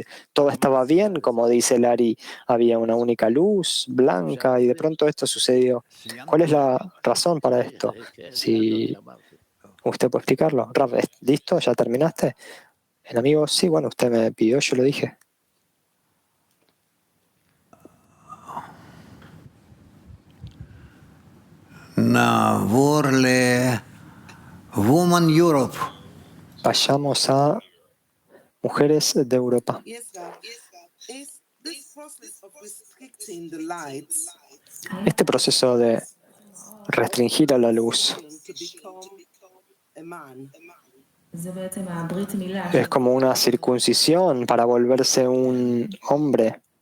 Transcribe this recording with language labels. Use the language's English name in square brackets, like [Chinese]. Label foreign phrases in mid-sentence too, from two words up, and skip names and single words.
[Spanish] Todo estaba bien, como dice Lari, había una única luz blanca y de pronto esto sucedió. ¿Cuál es la razón para esto? Si usted puede explicarlo. Rav, ¿listo? ¿Ya terminaste? El amigo, sí, bueno, usted me pidió, yo lo dije. [Hebrew] נעבור ל-Woman Europe. [Spanish] Vayamos a Mujeres de Europa. Este proceso de restringir a la luz es como una circuncisión para volverse un hombre.